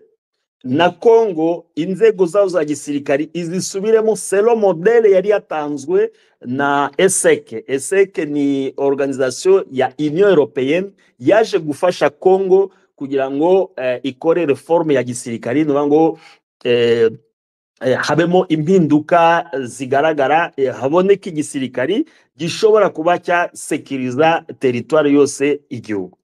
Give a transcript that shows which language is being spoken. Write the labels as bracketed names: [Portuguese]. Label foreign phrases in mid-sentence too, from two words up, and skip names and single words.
[Kinyarwanda] Na Congo inzego zaho za gisirikari izisubiremo [French] selo modele [Kinyarwanda] yari yatanzwe na ESEC. ESEC ni organisation ya Union Européenne yaje gufasha Congo kugira ngo ikore reforme ya gisirikari, ngo habemo impinduka zigaragara, haboneka igisirikari gishobora kuba cya [French] sekiriza territoire [Kinyarwanda] yose igihugu.